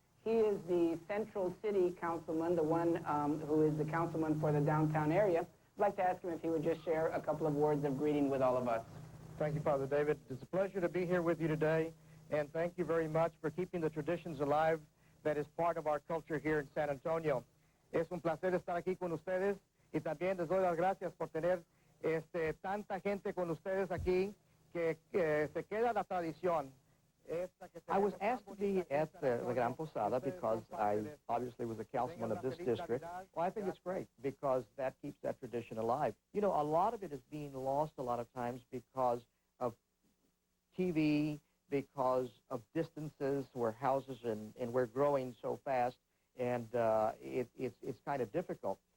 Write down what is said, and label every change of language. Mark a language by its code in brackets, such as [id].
[en] He is the Central City Councilman, the one who is the councilman for the downtown area. I'd like to ask him if he would just share a couple of words of greeting with all of us. Thank you, Father David. It's a pleasure to be here with you today, and thank you very much for keeping the traditions alive that is part of our culture here in San Antonio. [es] Es un placer estar aquí con ustedes y también les doy las gracias por tener tanta gente con ustedes aquí que se queda la tradición. [en] I was asked to be at the Gran Posada because I obviously was a councilman of this district. Well, I think it's great because that keeps that tradition alive. You know, a lot of it is being lost a lot of times because of TV, because of distances where houses and we're growing so fast, and it's kind of difficult.